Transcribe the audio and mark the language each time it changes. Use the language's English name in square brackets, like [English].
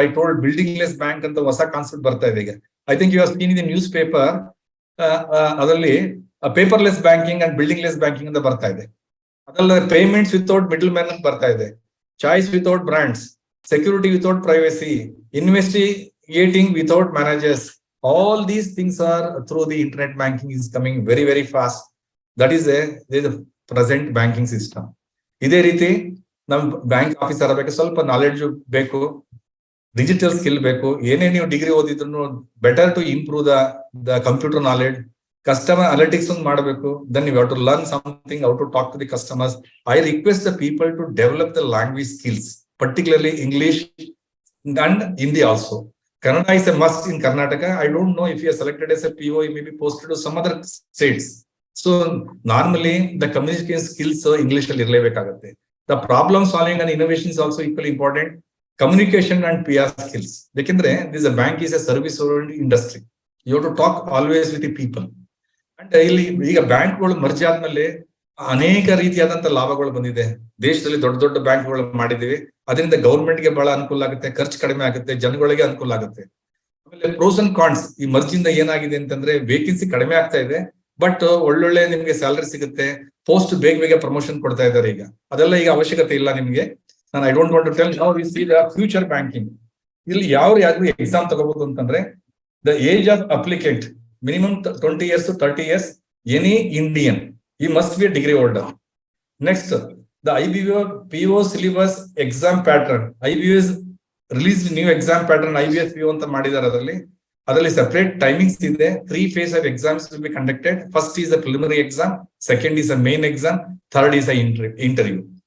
[English] I told building less bank [Kannada] ಅಂತ ಹೊಸ concept ಬರ್ತಾ ಇದೆ ಈಗ. [English] I think you have seen in the news paper. [Kannada] ಅದರಲ್ಲಿ paperless banking and building less banking ಅಂತ ಬರ್ತಾ ಇದೆ. ಅದಲ್ಲ [English] payments without middle man [Kannada] ಅಂತ ಬರ್ತಾ ಇದೆ. [English] Choice without brands, security without privacy, investigating without managers. All these things are through the internet banking is coming very, very fast. That is the present banking system. [Kannada] ಇದೇ ರೀತಿ ನಮ್ bank officer ಆಗಬೇಕು, ಸ್ವಲ್ಪ knowledge ಬೇಕು, digital skill ಬೇಕು. ಏನೇ ನೀವು degree ಓದಿದ್ರು [English] Better to improve the computer knowledge. [Kannada] Customer analytics ಒಂದು ಮಾಡಬೇಕು. [English] Then you have to learn something, how to talk to the customers. I request the people to develop the language skills, particularly English and Hindi also. Kannada is a must in Karnataka. I don't know if you are selected as a PO, you may be posted to some other states. So normally the communication skills English [Kannada] ಅಲ್ಲಿ ಇರಲೇಬೇಕಾಗುತ್ತೆ. [English] The problem solving and innovation is also equally important. Communication and PR skills. [Kannada] ಯಾಕೆಂದ್ರೆ [English] this a bank is a service oriented industry. You have to talk always with the people. [Kannada] And ಇಲ್ಲಿ ಈಗ ಬ್ಯಾಂಕ್ಗಳು merge ಆದ್ಮೇಲೆ ಅನೇಕ ರೀತಿಯಾದಂತ ಲಾಭಗಳು ಬಂದಿದೆ. ದೇಶದಲ್ಲಿ ದೊಡ್ಡ ದೊಡ್ಡ ಬ್ಯಾಂಕ್ಗಳು ಮಾಡಿದೀವಿ. ಅದರಿಂದ ಗೌರ್ಮೆಂಟ್ಗೆ ಬಹಳ ಅನುಕೂಲ ಆಗುತ್ತೆ, ಖರ್ಚು ಕಡಿಮೆ ಆಗುತ್ತೆ, ಜನಗಳಿಗೆ ಅನುಕೂಲ ಆಗುತ್ತೆ. ಆಮೇಲೆ ಪ್ರೋಸ್ ಅಂಡ್ ಕಾನ್ಸ್. ಈ ಮರ್ಜಿಂದ ಏನಾಗಿದೆ ಅಂತಂದ್ರೆ ವೇಕೆನ್ಸಿ ಕಡಿಮೆ ಆಗ್ತಾ ಇದೆ, ಬಟ್ ಒಳ್ಳೊಳ್ಳೆ ನಿಮ್ಗೆ ಸ್ಯಾಲರಿ ಸಿಗುತ್ತೆ, ಪೋಸ್ಟ್ ಬೇಗ ಬೇಗ ಪ್ರಮೋಷನ್ ಕೊಡ್ತಾ ಇದ್ದಾರೆ. ಈಗ ಅದೆಲ್ಲ ಈಗ ಅವಶ್ಯಕತೆ ಇಲ್ಲ ನಿಮ್ಗೆ. ನಾನು [English] I don't want to tell. Now we see the future banking. [Kannada] ಇಲ್ಲಿ ಯಾವ್ದು ಎಕ್ಸಾಮ್ ತಗೋಬಹುದು ಅಂತಂದ್ರೆ [English] The age of applicant minimum 20 years to 30 years, any Indian, he must be a degree holder. Next, the IBPO PO syllabus exam pattern. IBPO is released new exam pattern, IBS PO [Kannada] ಅಂತ ಮಾಡಿದ್ದಾರೆ ಅದರಲ್ಲಿ [English] separate timings [Kannada] ಇದೆ. [English] 3 phase of exams will be conducted. First is a preliminary exam, second is a main exam, third is a interview.